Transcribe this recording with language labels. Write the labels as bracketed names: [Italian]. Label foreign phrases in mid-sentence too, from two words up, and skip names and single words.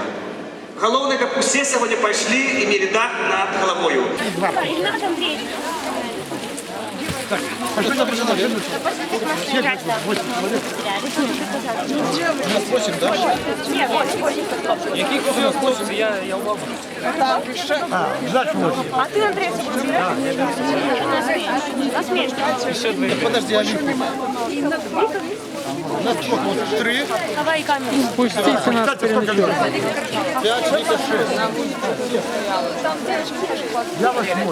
[Ukrainian] Головне, щоб усі сьогодні пішли і мали дах над головою. [Russian] Пошли на наверх. Нас 8, да? [Ukrainian] Яких у вас хлопці? Я у вас. [Russian] Значит 8. А ты, Андрей, насмешка. Подожди, Алику. У нас сколько? Вот 3. Давай камеру. Пустите нас переночевать. 5, Вика 6. Я 8.